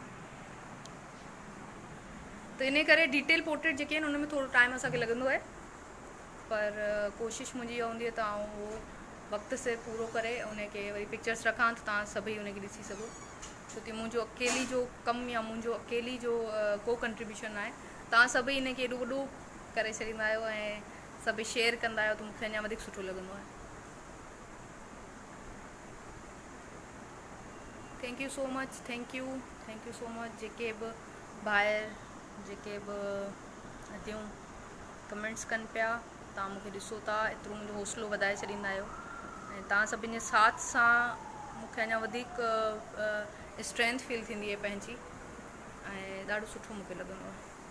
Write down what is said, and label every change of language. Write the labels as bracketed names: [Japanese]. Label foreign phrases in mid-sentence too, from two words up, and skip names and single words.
[Sindhi] त इन करे [English] detail portrait [Sindhi] जेके आहिनि उन में थोरो टाइम असांखे लॻंदो आहे, पर कोशिशि मुंहिंजी इहा हूंदी आहे त आउं उहो वक़्त से पूरो करे उनखे वरी पिक्चर्स रखां त तव्हां सभई उनखे ॾिसी सघो, छोकी मुंहिंजो अकेली जो कमु या मुंहिंजो अकेली जो को कंट्रीब्यूशन आहे। तव्हां सभई इनखे एॾो वॾो करे छॾींदा आहियो ऐं सभई शेयर कंदा आहियो, त मूंखे अञा वधीक सुठो लॻंदो आहे। [English] thank you so much, thank you so much. [Sindhi] जेके बि ॿाहिरि जेके बि अदियूं कमेंट्स कनि पिया, तव्हां मूंखे ॾिसो था, एतिरो मुंहिंजो हौसलो वधाए छॾींदा आहियो, ऐं तव्हां सभिनि जे साथ सां मूंखे अञा वधीक [English] strength feel [Sindhi] थींदी आहे पंहिंजी, ऐं ॾाढो सुठो मूंखे लॻंदो आहे।